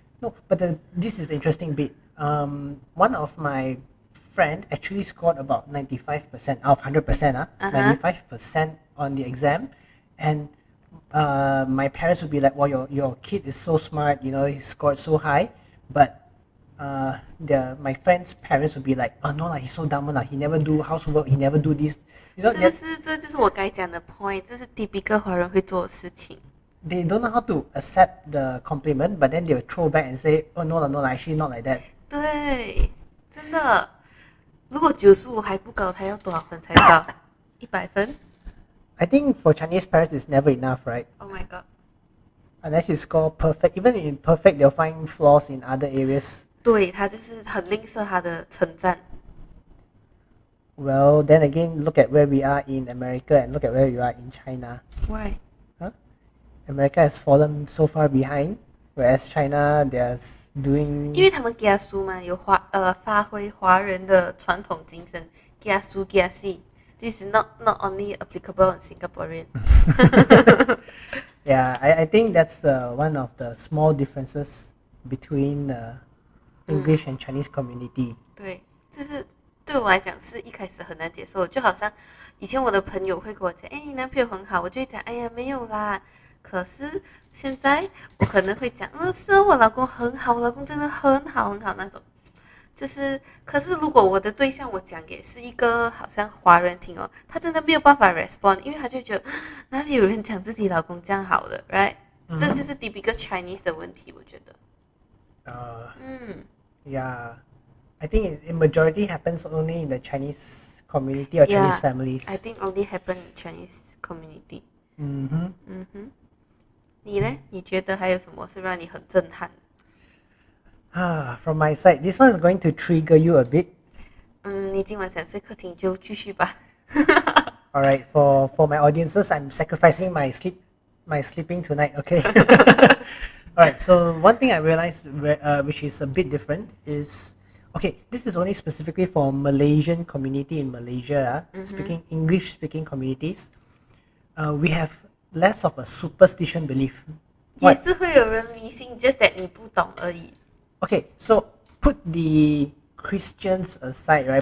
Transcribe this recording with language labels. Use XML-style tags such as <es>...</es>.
<en>No, but this is the interesting bit. One of my friend actually scored about 95% out of 100%, 95% on the exam, and my parents would be like, well, your kid is so smart, he scored so high, but my friend's parents would be like, oh no, he's so dumb, he never do housework, he never do this.</en> <zh>是不是？这就是我该讲的</zh> <en>point，</en> <zh>这是</zh> <en>typical</en> <zh>华人会做的事情。</zh> <en>they don't know how to accept the compliment, but then they will throw back and say, "Oh no, no, actually not like that."</en> <zh>对，真的。如果95还不高，他要多少分才高？100分</zh> <en>I think for Chinese parents, it's never enough, right? ？Oh my god！ Unless you score perfect, even in perfect, they'll find flaws in other areas.</en> <zh>对他就是很吝啬他的称赞。</zh> <en>Well, then again, look at where we are in America and look at where we are in China. Why？ Huh? America has fallen so far behind, whereas China, they're doing.</en> <zh>因为他们给他书嘛，有发挥华人的传统精神，给他书给他戏。</zh> <en>This is not only applicable in Singaporean. Yeah, I think that's one of the small differences between English and Chinese community.</en> <zh>对，就是对我来讲是一开始很难接受，就好像以前我的朋友会跟我讲，哎，你男朋友很好，我就会讲，哎呀，没有啦。可是现在我可能会讲，是我老公很好，我老公真的很好很好那种。就是，可是如果我的对象我讲给是一个好像华人听哦，他真的没有办法</zh> <en>respond，</en> <zh>因为他就觉得哪里有人讲自己老公这样好的 ，</zh> <en>right？、</en> <zh>这就是</zh> <en>typical Chinese</en> <zh>的问题，我觉得。</zh> <en>Yeah, I think in majority happens only in the Chinese community or Chinese families. I think only happen in Chinese community.</en> <zh>你呢？你觉得还有什么是让你很震撼的？</zh> <en>From my side, this one is going to trigger you a bit.</en> <zh>你今晚想睡客厅就继续吧。</zh> <en>Alright, for my audiences, I'm sacrificing my sleeping tonight, okay? Alright, so one thing I realized which is a bit different is, okay, this is only specifically for Malaysian community in Malaysia, speaking English speaking communities. We have less of a superstition belief.</en> <zh>也是会有人迷信</zh> <en>just that</en> <zh>你不懂而已。</zh> <en>Okay, so put the Christians aside, right?</en>